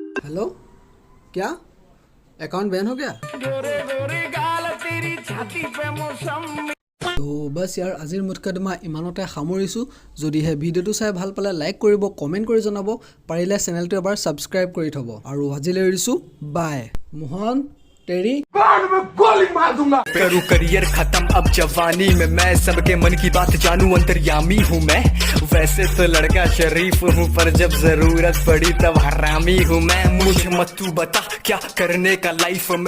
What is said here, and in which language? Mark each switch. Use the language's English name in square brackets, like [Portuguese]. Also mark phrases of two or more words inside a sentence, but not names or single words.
[Hindi] हेलो, क्या अकाउंट बैन हो गया? [Assamese] তো বাছ ইয়াৰ আজিৰ মুখ্যদমা ইমানতে সামৰিছোঁ। যদিহে ভিডিঅ'টো চাই ভাল পালে লাইক কৰিব, কমেণ্ট কৰি জনাব, পাৰিলে চেনেলটো এবাৰ ছাবস্ক্ৰাইব কৰি থ'ব। আৰু আজিলৈ এৰিছোঁ, বাই। মোহন, টেৰী। [Hindi] करूँ करियर खत्म अब जवानी में, मैं सबके मन की बात जानूं, अंतर्यामी हूँ मैं। वैसे तो लड़का शरीफ हूँ, पर जब जरूरत पड़ी तब हरामी हूँ मैं। मुझे मत तू बता क्या करने का लाइफ में।